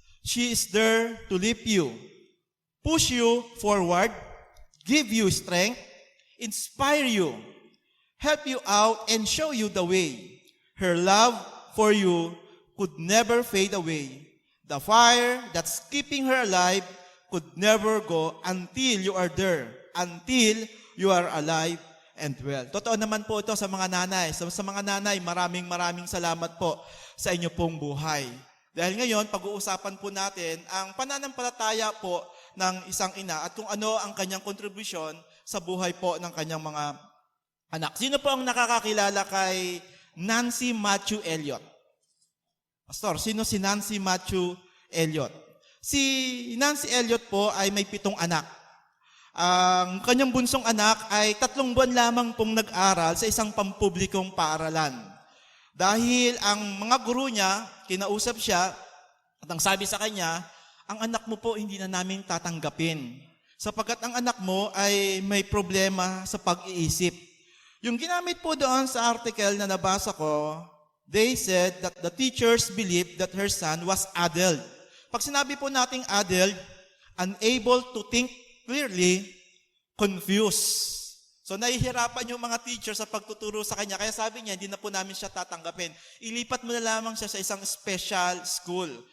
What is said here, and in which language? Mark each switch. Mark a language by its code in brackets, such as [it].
[en] She is there to lift you, push you forward, give you strength, inspire you, help you out, and show you the way. Her love for you could never fade away. The fire that's keeping her alive could never go until you are there, until you are alive and well. [tl] Totoo naman po ito sa mga nanay. Sa mga nanay, maraming salamat po sa inyo pong buhay. Dahil ngayon, pag-uusapan po natin ang pananampalataya po ng isang ina at kung ano ang kanyang kontribusyon sa buhay po ng kanyang mga anak. Sino po ang nakakakilala kay Nancy Matthew Elliot? Pastor, sino si Nancy Matthew Elliot? Si Nancy Elliot po ay may 7 anak. Ang kanyang bunsong anak ay 3 buwan lamang pong nag-aral sa isang pampublikong paaralan. Dahil ang mga guro niya, kinausap siya at ang sabi sa kanya, ang anak mo po hindi na namin tatanggapin. Sapagkat ang anak mo ay may problema sa pag-iisip. Yung ginamit po doon sa article na nabasa ko, [en] they said that the teachers believed that her son was adult. [tl] Pag sinabi po nating [en] adult, unable to think clearly, confused. [tl] So nahihirapan yung mga teacher sa pagtuturo sa kanya. Kaya sabi niya, hindi na po namin siya tatanggapin. Ilipat mo na lamang siya sa isang special school.